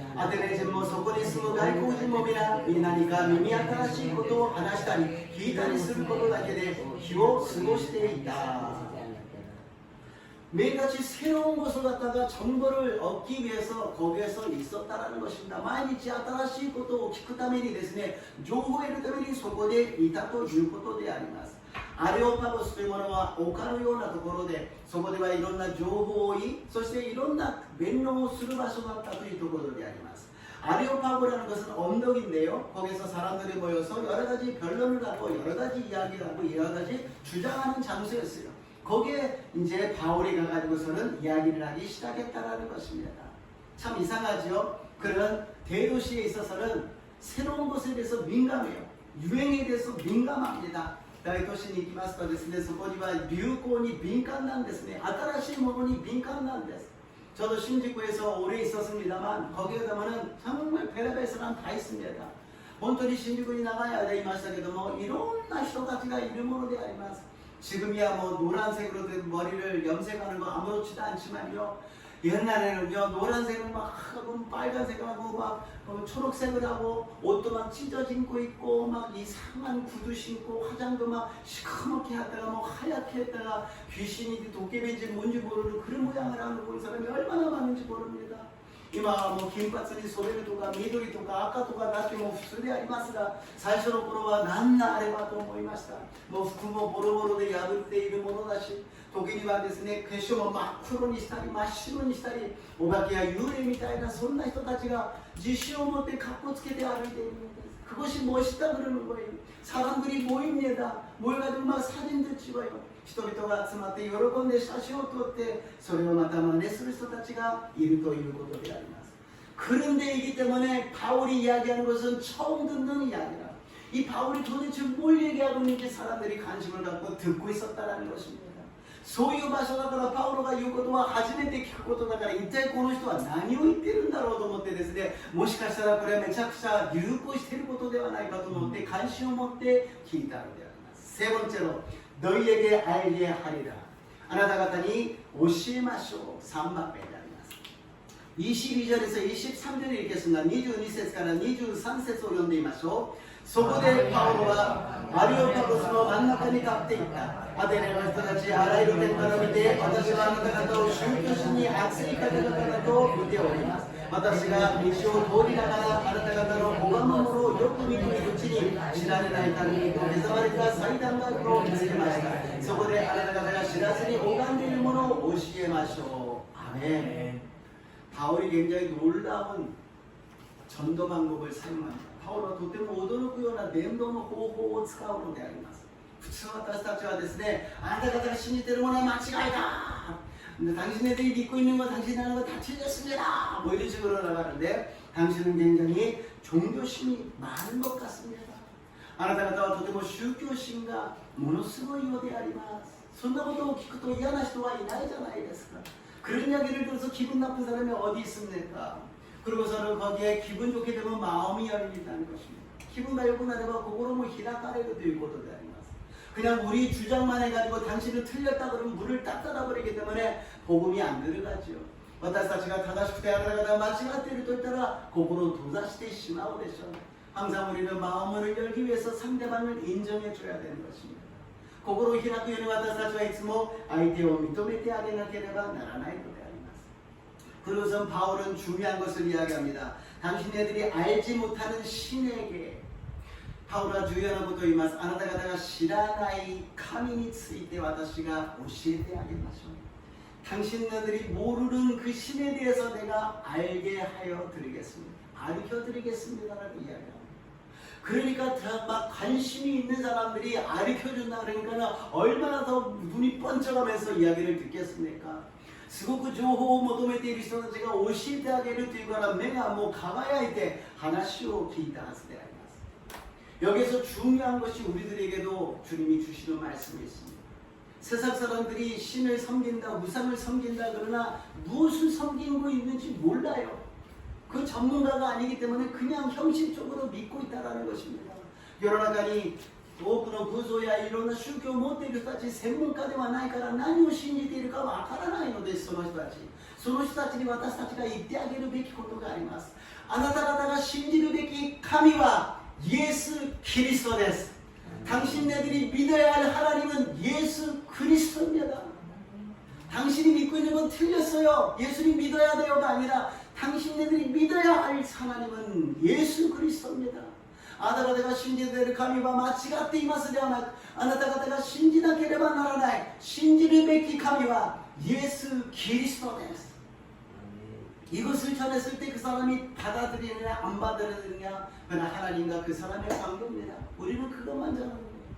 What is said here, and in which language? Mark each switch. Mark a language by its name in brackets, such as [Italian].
[Japanese] アテネ人もそこに住む外国人も皆何か耳新しいことを話したり聞いたりすることだけで日を過ごしていた。 [Korean] 매일같이 새로운 것을 갖다가 정보를 얻기 위해서 거기에서 있었다라는 것입니다. [Japanese] 毎日新しいことを聞くためにですね、情報を得るためにそこでいたということであります。アレオパゴスというものは丘のようなところで、そこではいろんな情報を追い、そしていろんな弁論をする場所だったというところであります。 [Korean] 아레오파고라는 것은 언덕인데요. 거기서 사람들이 모여서 여러 가지 변론을 하고 여러 가지 이야기를 하고 여러 가지 주장하는 장소였어요. 거기에 이제 바울이 가가지고서는 이야기를 하기 시작했다라는 것입니다. 참 이상하죠. 그런 대도시에 있어서는 새로운 것에 대해서 민감해요. 유행에 대해서 민감합니다. [Japanese] 大都市に行きますとですね、そこには流行に敏感なんですね。新しいものに敏感なんです。 [Korean] 저도 신주쿠에서 오래 있었습니다만 거기에 가면은 정말 별의별 사람 다 있습니다. 본토리 신주쿠에 나가야 돼 이마시다게도 뭐 이런 [Japanese] 人たちが いるものであります. [Korean] 지금이야 뭐 노란색으로 된 머리를 염색하는 거 아무렇지도 않지만요. 옛날에는요 노란색을 막 하고 빨간색을 하고 막 초록색을 하고 옷도 막 찢어진고 있고 막 이상한 구두 신고 화장도 막 시커멓게 했다가 뭐 하얗게 했다가 귀신인지 도깨비인지 뭔지 모르는 그런 모양을 하는 본 사람이 얼마나 많은지 모릅니다. [Japanese] 今もう金髪に染めるとか緑とか赤とかなっても普通でありますが、最初の頃は何があればと思いました。もう服もボロボロで破っているものだし、時にはですね、化粧も真っ黒にしたり真っ白にしたり、お化けや幽霊みたいなそんな人たちが自信を持って格好つけて歩いているのです。 [Korean] 그것이 멋있다 그러는 거예요. 사람들이 모입니다. 모여가지고 막 사진도 찍어요. [Japanese] 人々が集まって喜んで写真を撮ってそれをまた真似する人たちがいるということであります. [Korean] 그런데이기 때문에 바울이 이야기하는 것은 처음 듣는 이야기라. 이 바울이 도대체 뭘 얘기하고 있는지 사람들이 관심을 갖고 듣고 있었다는 것입니다. [Japanese] そういう場所だからパウロが言うことは初めて聞くことだから一体この人は何を言ってるんだろうと思ってですね、もしかしたらこれはめちゃくちゃ流行していることではないかと思って関心を持って聞いたのであります。 [Korean] 세 번째로 너희에게 알게 하리라. [Japanese] あなた方に教えましょう.3番目であります。 [Korean] 22절에서 23절을 읽겠습니다. [Japanese] 22節から 23節を読んでみましょう. そこでパウロはアリオパゴスの真ん中に立っていた。アテネの人たちあらゆる点から見て、私はあなた方を宗教心に熱い方々だと見ております。私が道を通りながらあなた方の拝むものをよく見ているうちに、知られない民と刻まれた祭壇があるのを見つけました。そこであなた方が知らずに拝んでいるものを教えましょう。アメン。 [Korean] 바울이 굉장히 놀라운 전도 방법을 사용합니다. [Japanese] 바울은 とても驚くような伝道の方法を使うのであります。普通私たちはですね、あなた方が信じているものは間違いだ。 [Korean] 당신네들이 믿고 있는 거, 당신이 하는 거 다 틀렸습니다. 뭐 이런 식으로 나가는데 당신은 굉장히 종교심이 많은 것 같습니다. [Japanese] あなた方はとても宗教心がものすごいようであります。そんなことを聞くと嫌な人はいないじゃないですか。 [Korean] 그런 이야기를 들어서 기분 나쁜 사람이 어디 있습니까? 그리고서는 거기에 기분 좋게 되면 마음이 열린다는 것입니다. 기분가 열고 나면 그거로 뭐 히라카레도 되고 것도 되는 그냥 우리 주장만 해가지고 당신은 틀렸다 그러면 물을 딱 닫아버리기 때문에 복음이 안 들어가죠. [Japanese] 私たちが正しくてあなた方が間違っていると言ったら心を閉ざしてしまうでしょう。 [Korean] 항상 우리는 마음을 열기 위해서 상대방을 인정해 줘야 되는 것입니다. [Japanese] 心を開くように私たちはいつも相手を認めてあげなければならないのであります。 [Korean] 그러고선 바울은 중요한 것을 이야기합니다. 당신네들이 알지 못하는 신에게 [Japanese] 바울は重要なことを言います。あなた方が知らない神について私が教えてあげましょう。 [Korean] 당신네들이 모르는 그 신에 대해서 내가 알게 하여 드리겠습니다. 가르쳐 드리겠습니다라고 이야기합니다. 그러니까 막 관심이 있는 사람들이 가르쳐준다 그러니까 얼마나 더 눈이 번쩍하면서 이야기를 듣겠습니까? [Japanese] すごく情報を求めている人たちが教えてあげるというから目がもう輝いて話を聞いたはずであります。 [Korean] 여기서 중요한 것이 우리들에게도 주님이 주시는 말씀이 있습니다. 세상 사람들이 신을 섬긴다, 우상을 섬긴다 그러나 무엇을 섬기고 있는지 몰라요. 그 전문가가 아니기 때문에 그냥 형식적으로 믿고 있다는 것입니다. [Japanese] 世の中に多くの偶像やいろんな宗教を持っている人たち、専門家ではないから何を信じているかわからないのです。その人たちに私たちが言ってあげるべきことがあります。あなた方が信じるべき神は 예수 그리스도です. [Korean] 당신네들이 믿어야 할 하나님은 예수 그리스도입니다. 당신이 믿고 있는 건 틀렸어요. 예수님 믿어야 돼요가 아니라 당신네들이 믿어야 할 하나님은 예수 그리스도입니다. あなた方が信じている神は間違っていますではなく、あなた方が信じなければならない、信じるべき神はイエス・キリストです。 이것을 전했을 때 그 사람이 받아들이느냐 안 받아들이느냐 그러나 하나님과 그 사람의 관계입니다. 우리는 그것만 전하는 거예요.